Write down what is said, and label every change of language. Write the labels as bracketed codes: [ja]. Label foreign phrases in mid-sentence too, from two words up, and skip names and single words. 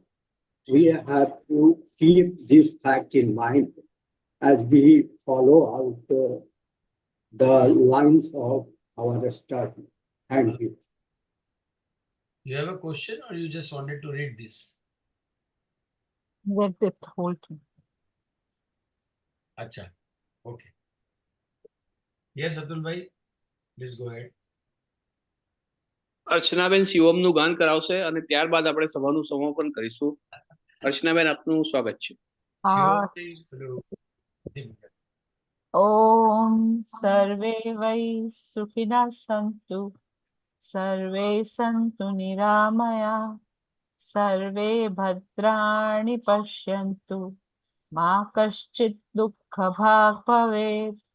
[en] We have to keep this fact in mind as we follow out the lines of our study. Thank you. You have a question or you just wanted to read this? Get the whole thing. Acha. Okay. Yes, Atul bhai, please go ahead. [gu] અર્ચનાબેન શિવમનું ગાન કરાવશે અને ત્યારબાદ આપણે સભાનું સમાપન કરીશું. અર્ચનાબેન, આપનું સ્વાગત છે. [sa] ॐ सर्वे वै सुखिनः सन्तु सर्वे सन्तु निरामयाः सर्वे भद्राणि पश्यन्तु मा कश्चित् दुःख भाग् भवेत्.